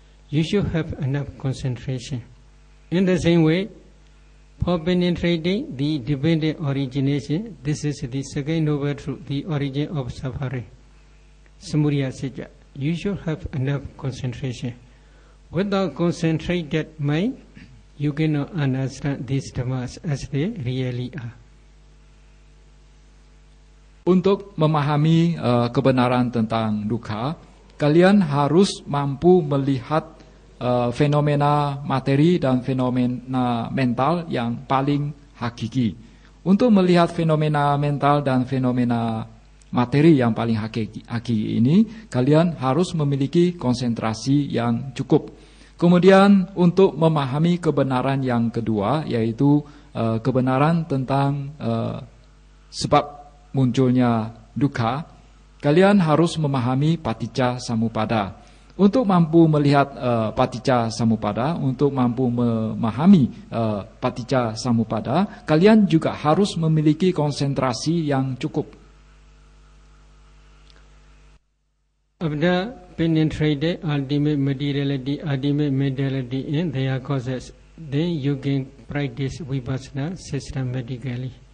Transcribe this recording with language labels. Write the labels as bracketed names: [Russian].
[English] You should have enough concentration. In the same way, for penetrating the dependent origination, this is the second noble truth, the origin of suffering, samudaya sajja. You should have enough concentration. Without concentrated mind, you cannot understand these dhammas as they really are. [Indonesian] Untuk memahami kebenaran tentang dukkha, kalian harus mampu melihat fenomena materi dan fenomena mental yang paling hakiki. Untuk melihat fenomena mental dan fenomena materi yang paling hakiki ini, kalian harus memiliki konsentrasi yang cukup. Kemudian untuk memahami kebenaran yang kedua, yaitu kebenaran tentang sebab munculnya dukkha, kalian harus memahami paticca samuppada. Untuk mampu melihat paticca samuppada, untuk mampu memahami paticca samuppada, kalian juga harus memiliki konsentrasi yang cukup. [English] After penetrating ultimate materiality, ultimate mentality in their causes, then you can practice vipassana systematically.